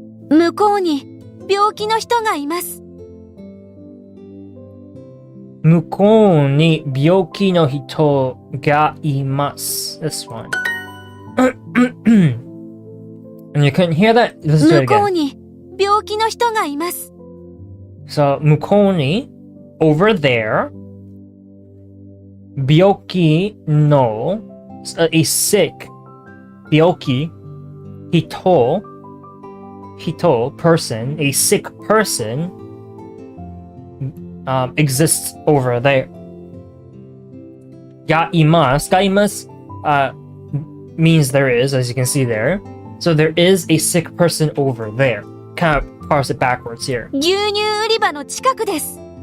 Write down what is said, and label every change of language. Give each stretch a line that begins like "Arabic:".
Japanese: 向こうに病気の人がいます。向こうに病気の人がいます。
English: This one. And you couldn't hear that? Let's do it
Japanese: 向こう
English: again.
Japanese: に病気の人がいます。
English: So,
Japanese: 向こうに
English: over there
Japanese: 病気の
English: a sick
Japanese: 病気人
English: hito, person, a sick person, exists over there. Gaimasu means there is, as you can see there. So there is a sick person over there. Kind of parse it backwards here.
Japanese: 牛乳売り場の近くです。